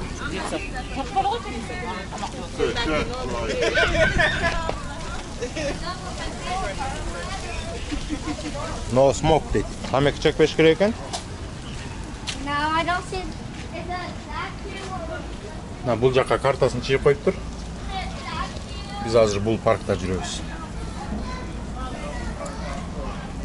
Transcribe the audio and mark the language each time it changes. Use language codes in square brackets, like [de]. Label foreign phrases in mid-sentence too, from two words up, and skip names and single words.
[en] No smoke дейт. [ky] Тамеки чекпеш керек экен. [en] No, I don't see. Is that [ky] Бул жакка картасын чыгып коюптур. Биз азыр бул паркта жүрөбүз.